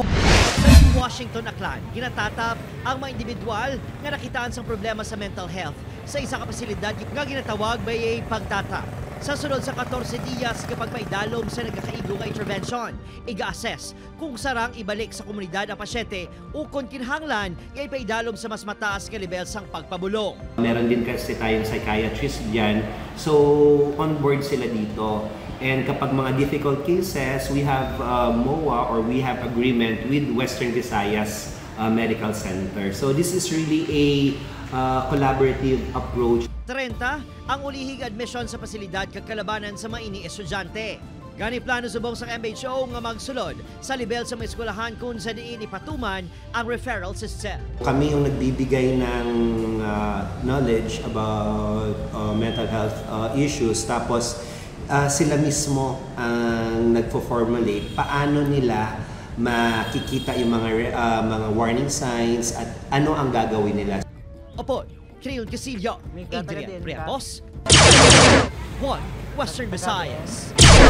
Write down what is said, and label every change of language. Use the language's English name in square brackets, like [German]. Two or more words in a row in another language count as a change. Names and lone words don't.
[Hiligaynon] Sa Washington, Aklan, ginatatap ang mga individual nga nakitaan sang problema sa [English] mental health [Hiligaynon] sa isa ka pasilidad nga ginatawag may pagtatap. Sa sunod sa 14 diyas kapag maidalom sa nagkakaigo nga intervention, iga-assess kung sarang ibalik sa komunidad ang pasyente o kung kinhanglan ay paidalom sa [English] mas mataas [Hiligaynon] nga level sang pagpabulong. [Filipino] Meron din kasi tayong psychiatrist dyan, [English] so on board [Filipino] sila dito. [English] And [Filipino] kapag mga [English] difficult cases, we have MOA or we have agreement with Western Visayas Medical Center. So this is really a collaborative approach. [Hiligaynon] 30 ang ulihig admission sa pasilidad kag kalabanan sa maini estudyante. Gani plano subong sa MHO nga magsulod sa level sa mga eskwelahan kung sa diin ipatuman ang [English] referral system. [Filipino] Kami yung nagbibigay ng [English] knowledge about mental health issues, [Filipino] tapos sila mismo ang nagfo-formulate paano nila makikita yung mga [English] warning signs [Filipino] at ano ang gagawin nila. Opo, Creole Casillo, Adrian Priapos, One Western Visayas.